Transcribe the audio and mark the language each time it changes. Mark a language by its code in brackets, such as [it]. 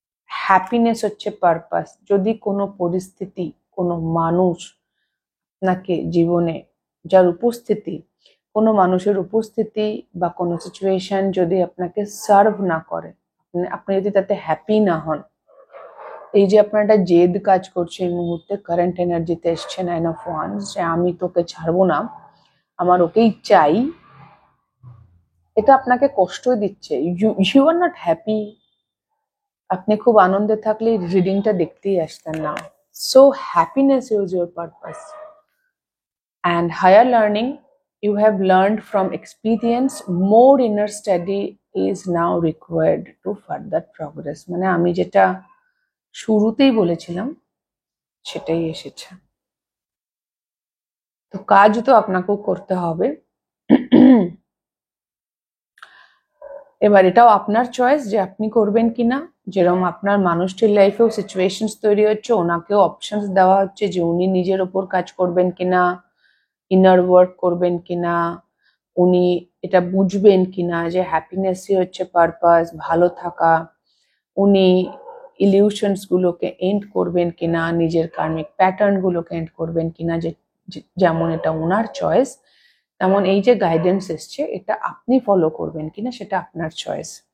[bn] Happiness হচ্ছে purpose. যদি কোনো পরিস্থিতি, কোনো মানুষ আপনাকে জীবনে, যার উপস্থিতি, কোনো মানুষের উপস্থিতি বা কোনো সিচুয়েশন যদি আপনাকে সার্ভ না করে, আপনি যদি তাতে হ্যাপি না হন, এই যে আপনার একটা জেদ কাজ করছে এই মুহূর্তে, কারেন্ট এনার্জিতে এসছে 9 of Wands, যে আমি তোকে ছাড়বো না, আমার ওকেই চাই, এটা আপনাকে কষ্ট দিচ্ছে। [en] You are not happy. [bn] আপনি খুব আনন্দে থাকলে রিডিংটা দেখতেই আসতেন না। [en] So happiness is your purpose and higher learning. You have learned from experience. More inner study is now required to further progress. [bn] মানে আমি যেটা শুরুতেই বলেছিলাম সেটাই এসেছে। তো কাজ তো আপনাকেও করতে হবে। এবার এটাও আপনার চয়েস যে আপনি করবেন কিনা। যেরকম আপনার মানুষটির লাইফেও সিচুয়েশনস তৈরি হচ্ছে, ওনাকেও অপশনস দেওয়া হচ্ছে যে উনি নিজের ওপর কাজ করবেন কিনা, ইনার ওয়ার্ক করবেন কিনা, উনি এটা বুঝবেন কিনা যে হ্যাপিনেসই হচ্ছে পারপাস, ভালো থাকা, উনি ইলিউশনস গুলোকে এন্ড করবেন কিনা, নিজের কার্মিক প্যাটার্ন গুলোকে এন্ড করবেন কিনা, যে যেমন এটা ওনার চয়েস, তেমন এই যে গাইডেন্স এসছে এটা আপনি ফলো করবেন কিনা সেটা আপনার চয়েস।